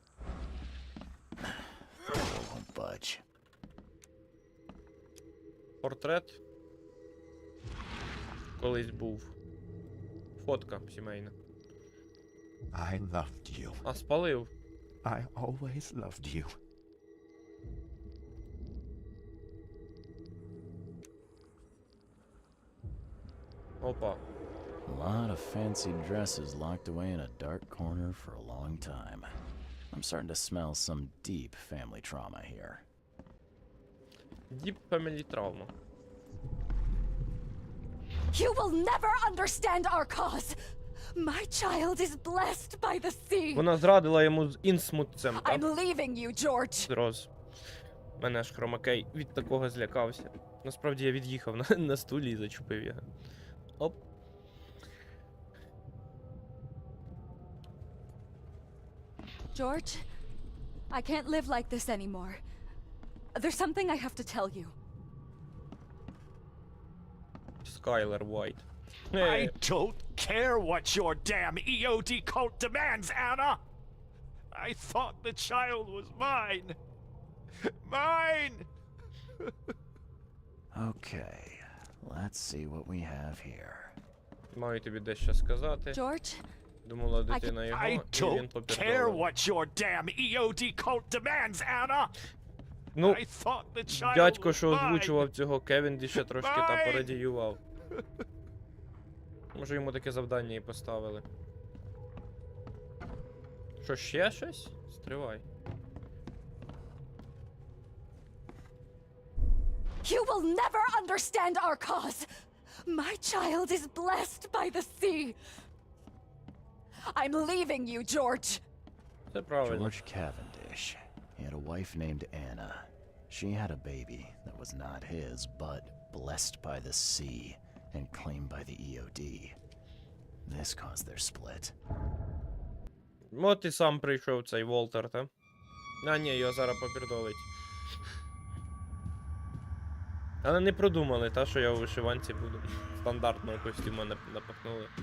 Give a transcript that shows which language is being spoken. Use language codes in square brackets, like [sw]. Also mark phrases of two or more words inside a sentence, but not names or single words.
[en] Won't budge. [uk] Портрет. Колись був. Фотка сімейна. [en] I loved you. [uk] А спалив. [en] I always loved you. [uk] Опа. [en] A lot of fancy dresses locked away in a dark corner for a long time. I'm starting to smell some deep family trauma here. Deep family trauma. You will never understand our cause. My child is blessed by the sea. [uk] Вона зрадила йому з інсмутцем, [en] I'm [uk] так? [en] leaving you, George. [uk] Роз. Мене ж хромакей від такого злякався. Насправді я від'їхав на стулі і зачепив його. Оп. [en] George, I can't live like this anymore. There's something I have to tell you. [uk] Скайлер Вайт. [en] I don't care what your damn EOD cult demands, Anna! I thought the child was mine! Mine! Okay, let's see what we have here. [uk] Маю тобі дещо сказати. [en] George, [uk] Думала, дитина його, [en] I [uk] і він [en] don't care [uk] попередив. [en] what your damn EOD cult demands, Anna! [uk] Ну, [en] I thought the child [uk] дядько, [en] was [uk] що [en] mine. [uk] озвучував цього Кевендіша, трошки та Майн! порадіював. Може йому таке завдання і поставили. Що, ще щось? Стривай. [en] you will never understand our cause. My child is blessed by the sea. I'm leaving you, George. [uk] Це правильно. [en] George Cavendish. He had a wife named Anna. She had a baby that was not his, but blessed by the sea and claimed by the EOD. This caused their split. [uk] От і сам прийшов цей Волтер, та? А, ні, його зараз попердолить. Але не продумали, та, що я у вишиванці буду. Стандартного костюма напахнули.